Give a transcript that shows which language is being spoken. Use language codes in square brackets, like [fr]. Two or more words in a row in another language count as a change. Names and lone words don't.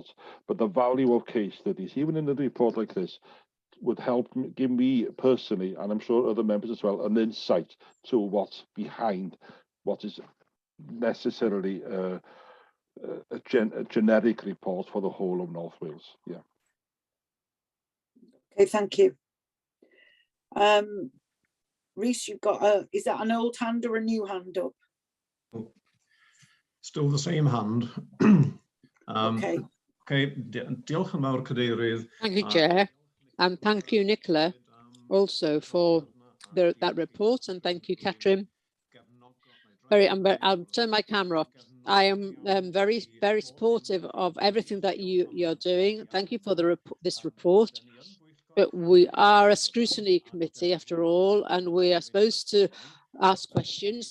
[en] But the value of case studies, even in a report like this, would help give me personally, and I'm sure other members as well, an insight to what's behind what is necessarily a generic report for the whole of North Wales. Yeah. Okay, thank you. Rhys, you've got is that an old hand or a new hand up? Still the same hand. Okay. [cy] Okay, diolch yn fawr, Cadeirydd. [en] Thank you, Chair. And thank you, Nicola, also for that report, and thank you, Catherine. I'll turn my camera off. I am very, very supportive of everything that you're doing. Thank you for this report. But we are a scrutiny committee after all, and we are supposed to ask questions.